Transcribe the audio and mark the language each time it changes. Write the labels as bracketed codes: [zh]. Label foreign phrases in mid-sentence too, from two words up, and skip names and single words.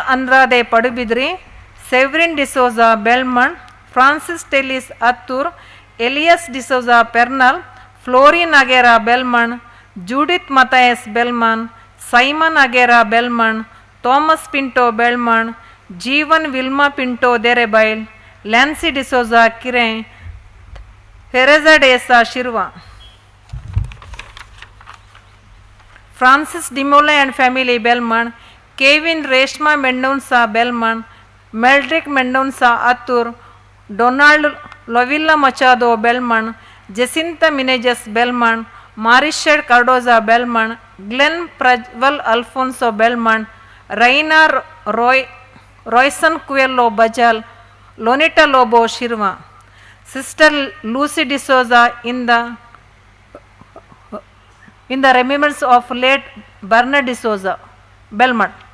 [en] Andrade Padubidri, Severin D'Souza Belmont, Francis Tellis Attur, Elias D'Souza Pernal, Florin Aguera Belmont, Judith Matthias Belmont, Simon Aguera Belmont, Thomas Pinto Belmont, Jeevan Vilma Pinto Derebail, Lancy D'Souza Kiren, Teresa Desa Shirva. Francis Dimole and family Belmont, Kevin Reshma Mendonça Belmont, Meldrick Mendonça Attur, Donald Lovilla Machado Belmont, Jacinta Minejas Belmont, Marisher Cardoza Belmont, Glenn Prajwal Alfonso Belmont, Raina Royson Cuello Bajal, Lonita Lobo Shirva, Sister Lucy D'Souza in the remembrance of late Bernard D'Souza Belmont.